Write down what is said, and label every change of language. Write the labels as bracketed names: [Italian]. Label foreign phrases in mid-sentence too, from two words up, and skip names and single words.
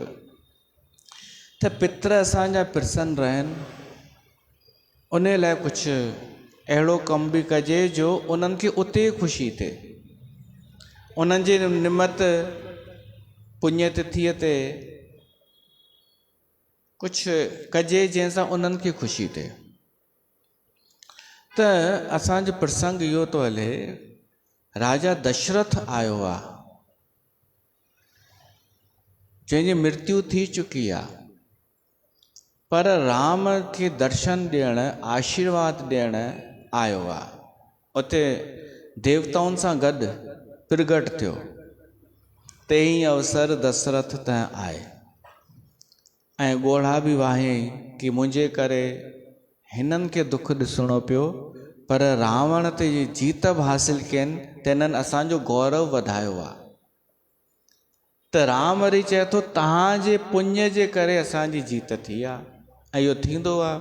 [Sindhi] त पितर असांजा प्रसन्न रहनि, उन लाइ कुझु अहिड़ो कम बि कजे जो उन्हनि खे उते ख़ुशी थिए। उन्हनि जे निमित पुण्यतिथीअ ते कुझु कजे जंहिंसां उन्हनि खे ख़ुशी थिए। त असांजो प्रसंग इहो थो हले, राजा दशरथ आयो आहे, जंहिंजी मृत्यु थी चुकी आहे, पर राम खे दर्शन ॾियणु, आशीर्वाद ॾियणु आयो आहे। उते देवताउनि सां गॾु प्रगट थियो। ते ई अवसर दशरथ त आहे ऐं ॻोढ़ा बि वाहियईं कि मुंहिंजे करे हिननि खे दुख ॾिसणो पियो, पर रावण ते जीत बि हासिल कयनि त हिननि असांजो गौरव वधायो आहे। त राम वरी चए थो तव्हांजे पुण्य जे करे असांजी जीत थी आहे, ऐं इहो थींदो आहे।